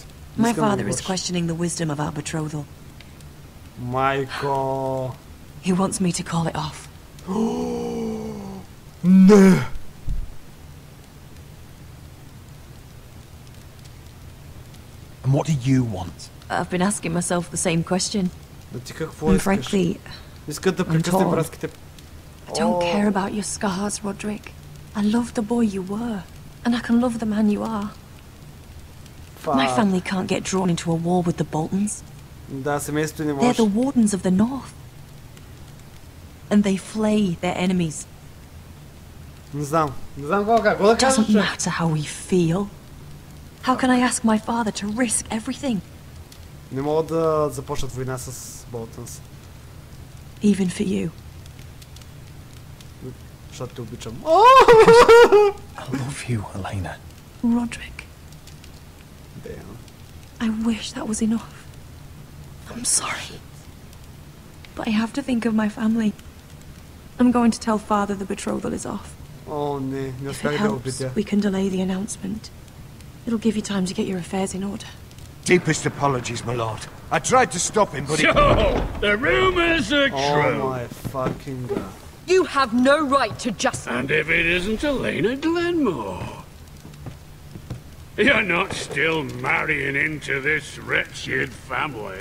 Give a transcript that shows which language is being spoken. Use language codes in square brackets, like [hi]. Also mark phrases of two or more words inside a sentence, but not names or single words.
[en] my [bg] Искам да [en] father is [bg] говориш. [en] questioning the wisdom of our betrothal. [bg] Майко... [en] He wants me to call it off. [bg] Не! [en] And what do you want? I've been asking myself the same question. [bg] Да ти какво [en] And [bg] искаш? [en] frankly, [bg] Искат да [en] I'm [bg] прекъснем [en] torn. [bg] връзките. [en] I don't care about your scars, Roderick. I love the boy you were, and I can love the man you are. My Fuck. family can't get drawn into a war with the Boltons. [bg] Да, семейството не [en] They're [bg] може. [en] the wardens of the North. And they flay their enemies. [bg] Не знам. Не знам какво да [en] It [bg] кажа. [en] doesn't matter how we feel. How can I ask my father to risk everything, [bg] Не могат да започнат война с Болтънс. [en] even for you? [bg] Защото те обичам. [en] I love you, Elena. Roderick, Damn. I wish that was enough. I'm sorry. But I have to think of my family. I'm going to tell father the betrothal is off. [bg] О, не [en] If it [bg] успях да [en] helps, [bg] убедя. [en] we can delay the announcement. It'll give you time to get your affairs in order. Deepest apologies, my lord. I tried to stop him, but he... So, the rumors are Oh true. my fucking god. You have no right to just... And if it isn't Elena Glenmore? You're not still marrying into this wretched family.